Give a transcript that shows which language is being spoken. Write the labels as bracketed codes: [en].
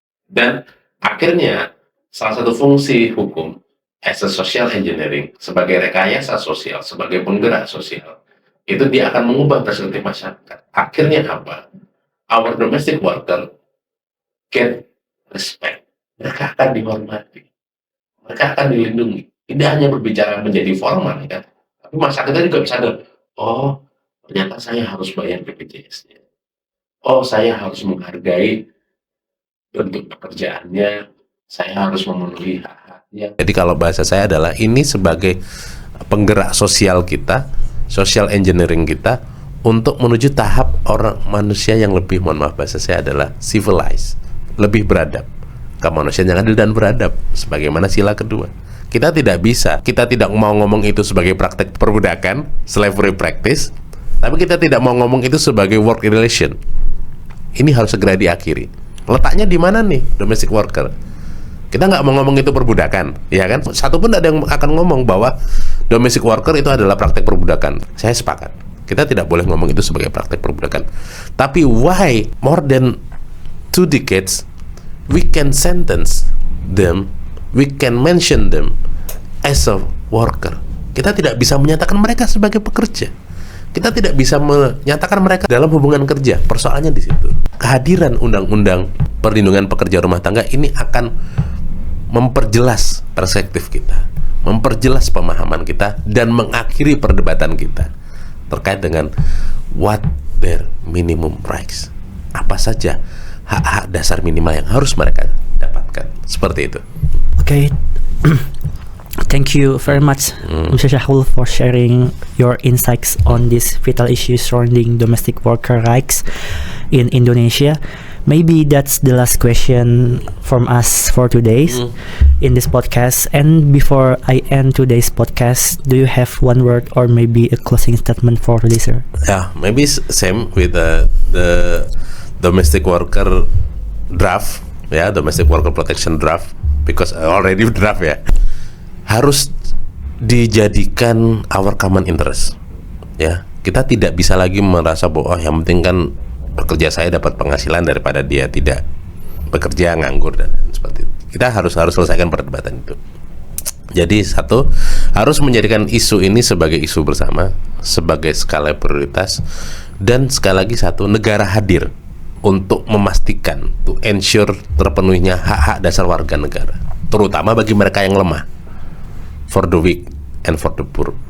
[id] Dan akhirnya salah satu fungsi hukum [en] as a social engineering, [id] sebagai rekayasa sosial, sebagai penggerak sosial, itu dia akan mengubah perspektif masyarakat. Akhirnya apa? [en] Our domestic worker get respect. [id] Mereka akan dihormati. Mereka akan dilindungi. Tidak hanya berbicara menjadi formal, kan? Tapi masyarakatnya juga bisa sadar, oh, ternyata saya harus bayar BPJS-nya. Oh, saya harus menghargai bentuk pekerjaannya. Saya harus memenuhi hak-haknya. Jadi kalau bahasa saya adalah ini sebagai penggerak sosial kita, social engineering kita untuk menuju tahap orang manusia yang lebih, mohon maaf bahasa saya adalah civilized, lebih beradab, kemanusiaan yang adil dan beradab, sebagaimana sila kedua. Kita tidak mau ngomong itu sebagai praktek perbudakan, [en] slavery practice, [id] tapi kita tidak mau ngomong itu sebagai work relation. Ini harus segera diakhiri. Letaknya di mana nih domestic worker? Kita nggak mau ngomong itu perbudakan, ya kan? Satu pun ada yang akan ngomong bahwa domestic worker itu adalah praktek perbudakan. Saya sepakat. Kita tidak boleh ngomong itu sebagai praktek perbudakan. [en] Tapi why more than 2 decades we can sentence them, we can mention them as a worker. [id] Kita tidak bisa menyatakan mereka sebagai pekerja. Kita tidak bisa menyatakan mereka dalam hubungan kerja. Persoalannya di situ. Kehadiran undang-undang perlindungan pekerja rumah tangga ini akan memperjelas perspektif kita, memperjelas pemahaman kita, dan mengakhiri perdebatan kita terkait dengan [en] what their minimum rights. [id] Apa saja hak-hak dasar minimal yang harus mereka dapatkan. Seperti itu. [en] Okay. Thank you very much, Mr. Syahrul, for sharing your insights on this vital issue surrounding domestic worker rights in Indonesia. Maybe that's the last question from us for today in this podcast. And before I end today's podcast, do you have one word or maybe a closing statement for the listener? Yeah, maybe same with the domestic worker draft, ya, domestic worker protection draft, because already draft ya, [id] harus dijadikan [en] our common interest. [id] Ya, kita tidak bisa lagi merasa bahwa yang penting kan pekerja saya dapat penghasilan daripada dia tidak bekerja, nganggur dan seperti itu. Kita harus selesaikan perdebatan itu. Jadi satu, harus menjadikan isu ini sebagai isu bersama, sebagai skala prioritas, dan sekali lagi satu, negara hadir untuk memastikan, [en] to ensure [id] terpenuhinya hak-hak dasar warga negara, terutama bagi mereka yang lemah, [en] for the weak and for the poor.